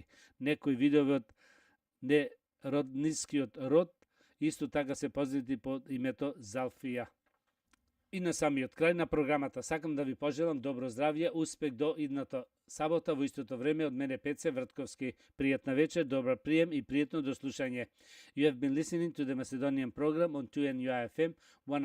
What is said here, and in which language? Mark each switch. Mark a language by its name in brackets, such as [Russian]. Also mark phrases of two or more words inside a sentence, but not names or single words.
[Macedonian] Некои видови од нероднискиот род исто така се познати под името залфија. И на самиот крај на програмата сакам да ви пожелам добро здравје, успех до идната сабота во истото време од мене Пеце Вртковски. Пријатна вечер, добар прием и пријатно дослушање. [English] You have been listening to the Macedonian program on 2NUI FM